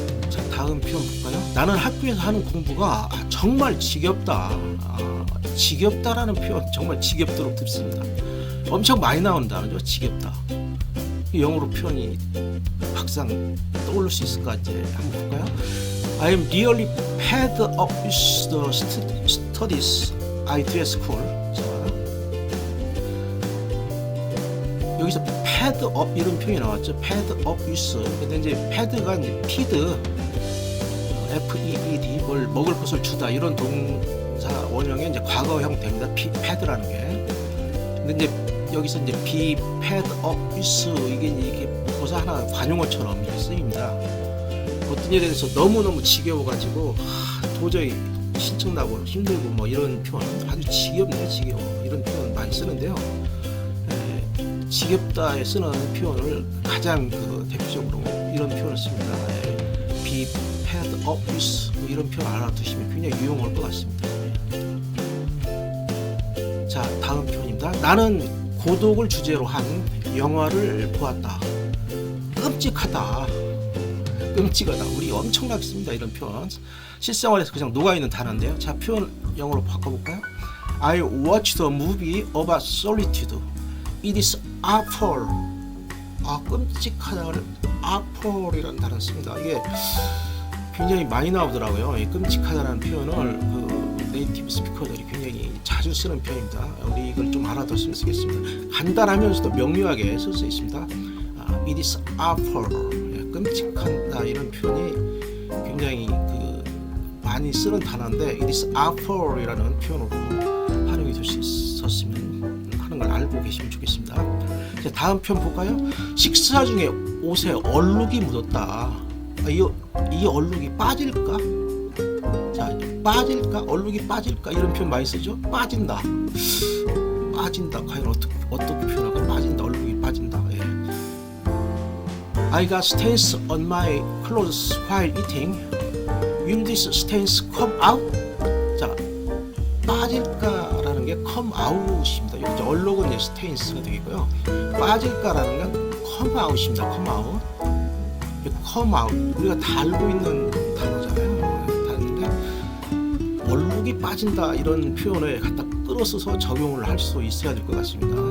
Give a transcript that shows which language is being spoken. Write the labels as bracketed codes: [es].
[ko] 자, 다음 표현 볼까요? 나는 학교에서 하는 공부가 정말 지겹다. 지겹다라는 표현 정말 지겹도록 듣습니다. 엄청 많이 나오는 단어죠. 지겹다. 영어로 표현이 막상 떠오를 수 있을까 이제 한번 볼까요? [en] I am really fed up with the studies I do at school. [ko] 자, 여기서 fed up 이런 표현이 나왔죠. [en] fed up with. [ko] 근데 이제 fed가 이제 feed, F-E-E-D, 뭘 먹을 것을 주다 이런 동사 원형의 이제 과거 형태입니다. fed라는 게. 근데 이제 여기서 이제 be fed up with 이게 묶어서 하나 관용어처럼 이렇게 쓰입니다. 어떤 일에 대해서 너무너무 지겨워가지고 도저히 신청나고 힘들고 뭐 이런 표현 아주 지겹네 지겨워 이런 표현 많이 쓰는데요. 지겹다에 쓰는 표현을 가장 그 대표적으로 이런 표현을 씁니다. be fed up with 이런 표현 알아두시면 굉장히 유용할 것 같습니다. 자, 다음 표현입니다. 나는 고독을 주제로 한 영화를 보았다. 끔찍하다. 끔찍하다. 우리 엄청나게 씁니다. 이런 표현. 실생활에서 그냥 녹아있는 단어인데요. 자, 표현 영어로 바꿔볼까요? [en] I watched a movie about solitude. It is awful. [ko] 끔찍하다를 awful이라는 단어를 씁니다. 이게 굉장히 많이 나오더라고요. 이 끔찍하다라는 표현을 그 네이티브 스피커들이 굉장히 자주 쓰는 표현입니다. 우리 이걸 좀 알아뒀으면 쓰겠습니다. 간단하면서도 명료하게 쓸 수 있습니다. [en] It is awful. [ko] 끔찍하다 이런 표현이 굉장히 그 많이 쓰는 단어인데 [en] it is awful [ko] 이라는 표현으로 활용이 될 수 있었으면 하는 걸 알고 계시면 좋겠습니다. 자, 다음 표현 볼까요? 식사 중에 옷에 얼룩이 묻었다. 이 얼룩이 빠질까? 자, 빠질까? 얼룩이 빠질까? 이런 표현 많이 쓰죠? 빠진다. 빠진다. 과연 어떻게 표현할까? 빠진다. 얼룩이 빠진다. 예. [en] I got stains on my clothes while eating. Will these stains come out? [ko] 자, 빠질까라는 게 come out입니다. 여기 얼룩은 stains가 되겠고요. 빠질까라는 건 come out입니다. [en] come out. come out. [ko] 우리가 다 알고 있는 단어잖아요. 단어인데 얼룩이 빠진다 이런 표현을 갖다 끌어서서 적용을 할 수 있어야 될 것 같습니다.